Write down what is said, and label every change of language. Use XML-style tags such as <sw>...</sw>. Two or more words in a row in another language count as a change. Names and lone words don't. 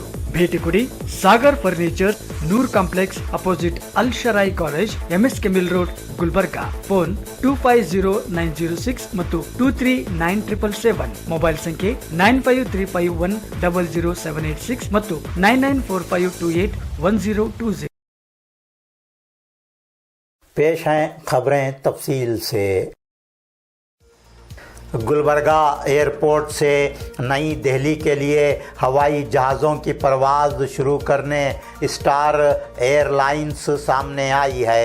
<kn>ಭೇಟಿ ಕೊಡಿ ಸಾಗರ್ ಫರ್ನಿಚರ್, ನೂರ್ ಕಾಂಪ್ಲೆಕ್ಸ್ ಅಪೋಸಿಟ್ ಅಲ್ ಶರಾಯಿ ಕಾಲೇಜ್, MSK ಮಿಲ್ ರೋಡ್, ಗುಲ್ಬರ್ಗಾ. ಫೋನ್ 250906 ಮತ್ತು 239777. ಮೊಬೈಲ್ ಸಂಖ್ಯೆ 9535100786 ಮತ್ತು 9945281020.</kn> <hi>पेश हैं खबरें तफसील से। गुलबर्गा एयरपोर्ट से नई दिल्ली के लिए हवाई जहाज़ों की परवाज़ शुरू करने स्टार एयरलाइंस सामने आई है।</hi>